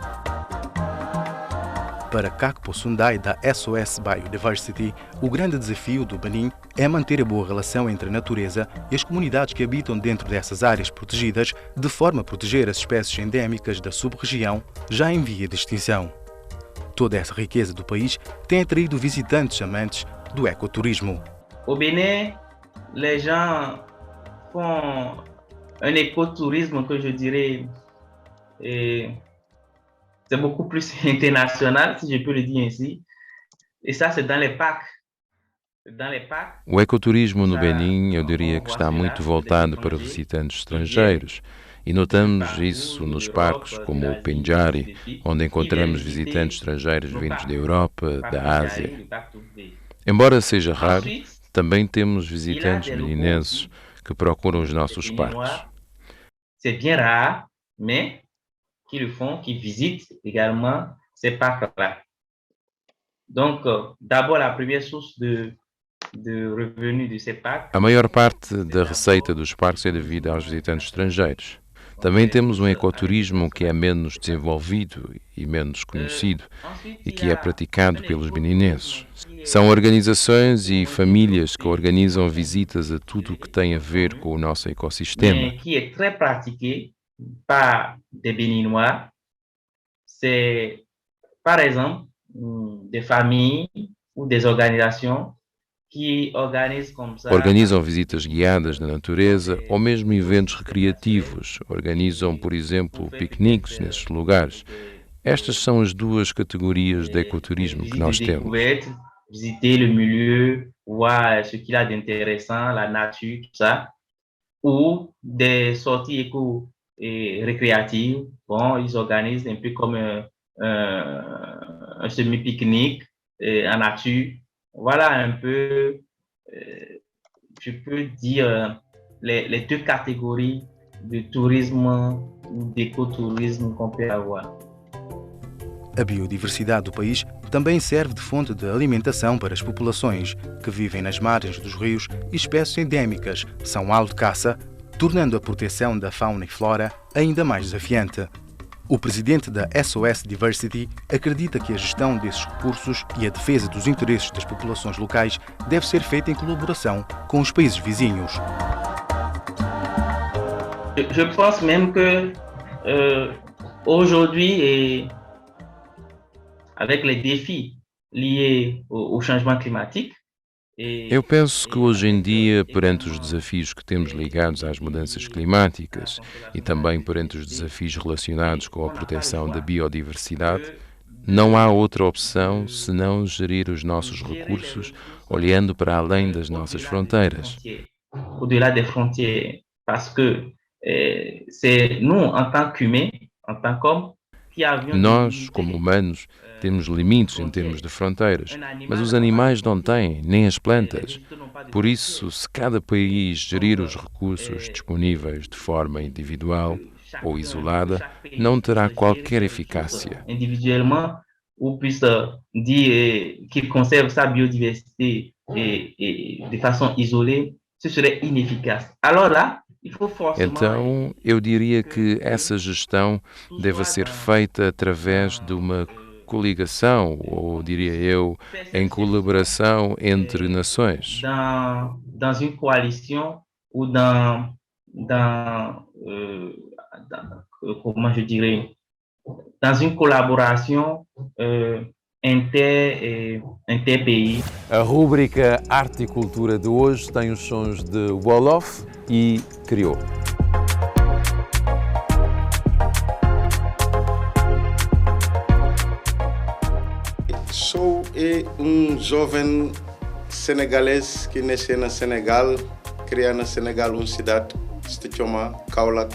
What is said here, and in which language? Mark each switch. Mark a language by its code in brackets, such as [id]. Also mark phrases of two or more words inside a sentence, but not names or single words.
[pt] Para Kakpo Sundai, da SOS Biodiversity, o grande desafio do Benin é manter a boa relação entre a natureza e as comunidades que habitam dentro dessas áreas protegidas, de forma a proteger as espécies endémicas da sub-região já em via de extinção. Toda essa riqueza do país tem atraído visitantes amantes do ecoturismo. [fr] Au Bénin, les gens font un écotourisme que je dirais c'est beaucoup plus international, si je peux le dire ainsi. Et ça, c'est dans les parcs. [pt] O ecoturismo no Benin, eu diria que está muito voltado para visitantes estrangeiros. E notamos isso nos parques como o Pendjari, onde encontramos visitantes estrangeiros vindos da Europa, da Ásia. Embora seja raro, também temos visitantes beninenses que procuram os nossos parques. [fr] C'est bien rare, mais qui le font, qui visitent également ces parcs-là. Donc, d'abord, la première source de revenus de ces parcs. [pt] A maior parte da receita dos parques é devida aos visitantes estrangeiros. Também temos um ecoturismo que é menos desenvolvido e menos conhecido e que é praticado pelos beninenses. São organizações e famílias que organizam visitas a tudo o que tem a ver com o nosso ecossistema. Que é [fr] très pratiqué par des Béninois, c'est, par exemple, des familles ou des organisations que [pt] organizam visitas guiadas na natureza ou mesmo eventos recreativos. Organizam, por exemplo, piqueniques nesses lugares. Estas são as duas categorias de ecoturismo que nós temos. [fr] Visiter le milieu, voir ce qu'il y a d'intéressant, la nature, tout ça. Ou des sorties éco-récréatives. Bon, ils organisent un peu comme un semi-pique-nique en nature. Voilà un peu, je peux dire, les deux catégories de tourisme ou d'écotourisme qu'on peut avoir. [pt] A biodiversidade do país também serve de fonte de alimentação para as populações que vivem nas margens dos rios e espécies endémicas são alvo de caça, tornando a proteção da fauna e flora ainda mais desafiante. O presidente da SOS Diversity acredita que a gestão desses recursos e a defesa dos interesses das populações locais deve ser feita em colaboração com os países vizinhos. [fr] Je pense même que aujourd'hui, avec les défis liés au changement climatique, [pt] eu penso que hoje em dia, perante os desafios que temos ligados às mudanças climáticas e também perante os desafios relacionados com a proteção da biodiversidade, não há outra opção senão gerir os nossos recursos olhando para além das nossas fronteiras. [fr] Au-delà des frontières, parce que c'est nous, en tant qu'humains, en tant qu'hommes, [pt] Nós, como humanos, temos limites em termos de fronteiras, mas os animais não têm, nem as plantas. Por isso, se cada país gerir os recursos disponíveis de forma individual ou isolada, não terá qualquer eficácia. [fr] Individuellement, ou puisse dire qu'il conserve sa biodiversité de façon isolée, ce serait inefficace. Alors là, [pt] Então, eu diria que essa gestão deve ser feita através de uma coligação, ou diria eu, em colaboração entre nações. [fr] Dans une coalition ou comment je dirais, dans une collaboration interpays. [pt] A rúbrica Arte e Cultura de hoje tem os sons de Wolof e Criou. Sou jovem senegalês que nasceu no Senegal, criou no Senegal uma cidade, se chama Kaolack,